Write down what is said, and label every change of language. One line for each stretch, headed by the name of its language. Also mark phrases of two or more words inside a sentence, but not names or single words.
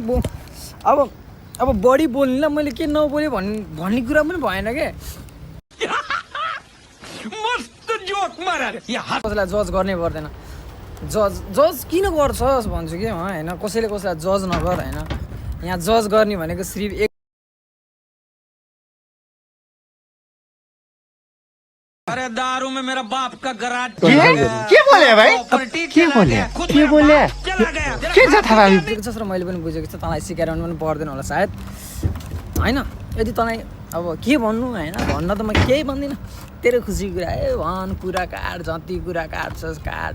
Nepali: अब बढी बोल्नेलाई मैले के नबोलेँ भन्ने कुरा पनि भएन क्या।
Hindi: मस्त जोक मारा
Nepali: कसैलाई जज गर्नै पर्दैन। जज किन गर्छस् भन्छु कि होइन। कसैले कसैलाई जज नगर होइन। यहाँ जज गर्ने भनेको
Hindi: सिर्फ एक अरे दारू में मेरा बाप का गराज
Nepali: के बोले भाइ? के बोले के छ थाहा जसरी मैले पनि बुझेको छु। तँलाई सिकाएर पनि पर्दैन होला सायद होइन। यदि तँलाई अब के भन्नु होइन, भन्न त म केही भन्दिनँ। तेरो खुसी कुरा ए भन्, कुरा काट, जति कुरा काट्छस् काट।